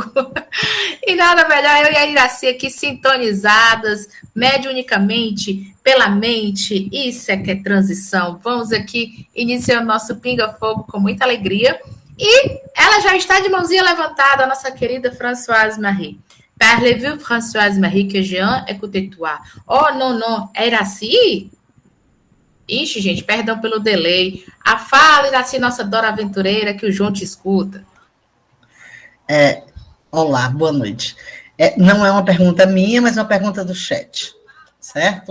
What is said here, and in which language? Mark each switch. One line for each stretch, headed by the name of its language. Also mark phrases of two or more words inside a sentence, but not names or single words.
Portuguese: E nada melhor eu e a Iraci aqui sintonizadas, mediunicamente, pela mente. Isso é que é transição. Vamos aqui iniciar o nosso Pinga Fogo com muita alegria. E ela já está de mãozinha levantada, a nossa querida Françoise Marie.
French: Parlez-vous, Françoise Marie, que Jean écoutez-toi.
Portuguese: Oh, não, é Iraci? Ixi, gente, perdão pelo delay. A fala, Iraci, nossa Dora Aventureira, que o João te escuta. Olá, boa noite. Não é uma pergunta minha, mas é uma pergunta do chat, certo?